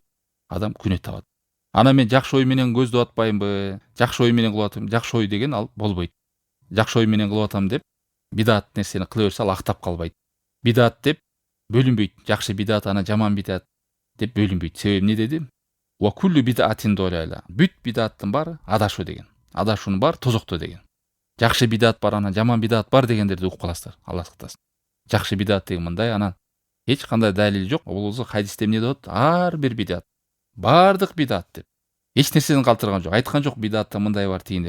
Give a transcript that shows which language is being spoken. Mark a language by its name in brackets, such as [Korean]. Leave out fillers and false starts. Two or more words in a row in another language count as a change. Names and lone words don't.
[Kyrgyz] Адам күнөө табат. Ана мен жакшы ой менен көздү атпаймынбы, жакшы ой менен кылып атам, жакшы ой деген ал болбойт. Жакшы ой менен кылып атам деп бидат нерсени кыла берсе ал актап калбайт. Бидат деп бөлүнбөйт. Жакшы бидат, ана жаман бидат деп бөлүнбөйт. Себеби эмне деди? [Arabic] وكل بدعة ضلالة. [Kyrgyz] Бүт бидаттын баары адашуу деген. Адашуунун баары тозокто деген. Жакшы бидат бар, анан жаман бидат бар дегендерди угуп каласыздар. Алла сактасын. Жакшы бидат деген мындай, анан эч кандай далил жок. Бул хадисте эмне деп атат? Ар бир бидат, бардык бидат деп. Эч нерседен калтырган жок. Айткан жок бидатта мындай бар, тигинде.